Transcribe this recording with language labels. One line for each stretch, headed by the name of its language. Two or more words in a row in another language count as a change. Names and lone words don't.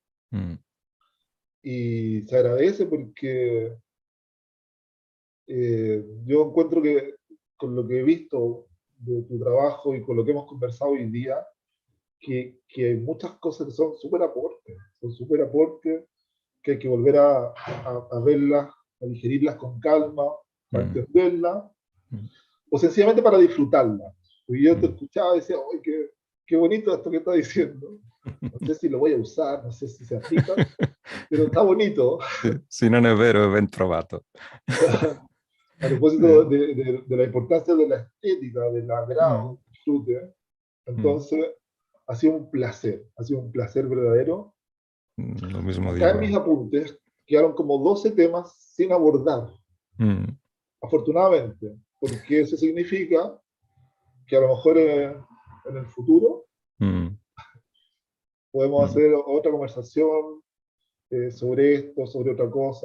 Spanish: Y se agradece porque yo encuentro que con lo que he visto de tu trabajo y con lo que hemos conversado hoy día, que hay muchas cosas que son súper aportes, que hay que volver a verlas, a digerirlas con calma, para entenderlas, o sencillamente para disfrutarlas. Y yo te escuchaba y decía, ¡ay, qué bonito esto que está diciendo! No sé si lo voy a usar, no sé si se aplica, pero está bonito.
Italian: Si non è vero, è ben trovato.
Spanish: A propósito de la importancia de la estética, del agrado, del disfrute, entonces ha sido un placer verdadero. Lo mismo Acá en digo. mis apuntes quedaron como 12 temas sin abordar, afortunadamente, porque eso significa que a lo mejor en el futuro podemos hacer otra conversación sobre esto, sobre otra cosa.